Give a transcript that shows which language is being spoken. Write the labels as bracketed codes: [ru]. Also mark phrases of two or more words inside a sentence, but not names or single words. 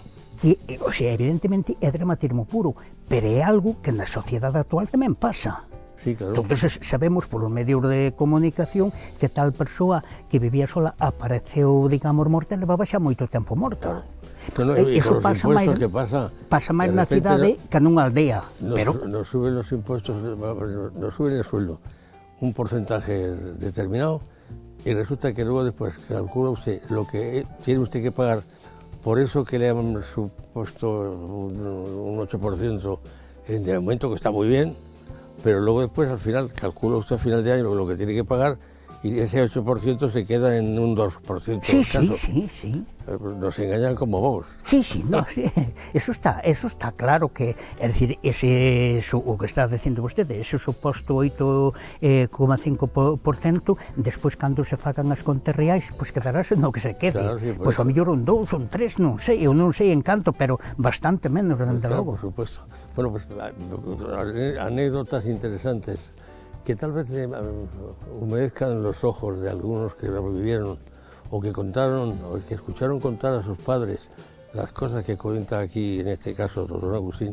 [gl] Que, [es] o sea, [gl] evidentemente é dramatismo puro, pero é algo que na sociedade actual tamén pasa. [es] Sí, claro. [gl] Entonces sabemos polos medios de comunicación que tal persoa que vivía sola apareceu, digamos, morta, e levaba xa moito tempo morta. [es] Eso pasa [gl] máis na cidade que nunha aldea. [es] Nos suben los impuestos, nos suben el sueldo un porcentaje determinado, y resulta que luego después calcula usted lo que tiene usted que pagar. Por eso que le han supuesto un 8% de aumento, que está muy bien, pero luego después al final, calcula usted a final de año lo que tiene que pagar, y ese 8% se queda en un 2%. Sí, sí. Nos engañan como bobos. Sí, no, sí. Eso está claro que, [gl] é dicir, o que está dicindo vostede, ese suposto 8,5%, despois cando se fagan as contas reais, pois quedarase no que se quede. Claro, sí, pois ao mellor un 2, un 3, non sei, eu non sei en canto, pero bastante menos, dende logo. [es] Por supuesto. Bueno, pues anécdotas interesantes que tal vez humedezcan los ojos de algunos que lo vivieron o que contaron, o que escucharon contar a sus padres las cosas que cuenta aquí, en este caso, don Agustín.